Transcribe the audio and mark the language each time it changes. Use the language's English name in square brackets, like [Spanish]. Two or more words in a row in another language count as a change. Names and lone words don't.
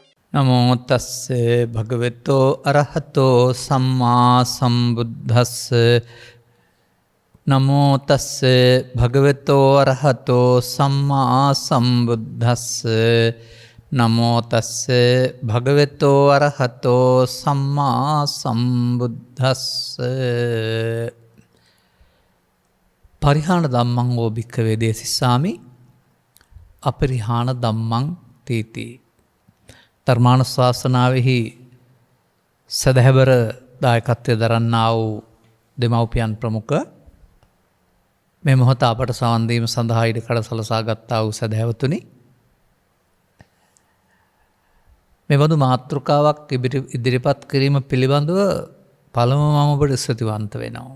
[Pali] නමෝ තස්සේ භගවතෝ අරහතෝ සම්මා සම්බුද්දස්ස නමෝ තස්සේ භගවතෝ අරහතෝ සම්මා සම්බුද්දස්ස නමෝ තස්සේ භගවතෝ අරහතෝ සම්මා සම්බුද්දස්ස පරිහාන ධම්මං වෝ භික්ඛවේ දේසිස්සාමි අපරිහාන ධම්මං තීති. [Sinhala] ධර්මානුශාසනාවෙහි සදහැවර දායකත්වය දරන්නා වූ දෙමව්පියන් ප්‍රමුඛ මේ මොහොත අපට සවන් දීම සඳහා ඉඩකඩ සලසා ගත්තා වූ සදහැවතුනි, මෙබඳු මාතෘකාවක් ඉදිරිපත් කිරීම පිළිබඳව පළමුව මම ඔබට ස්තුතිවන්ත වෙනවා.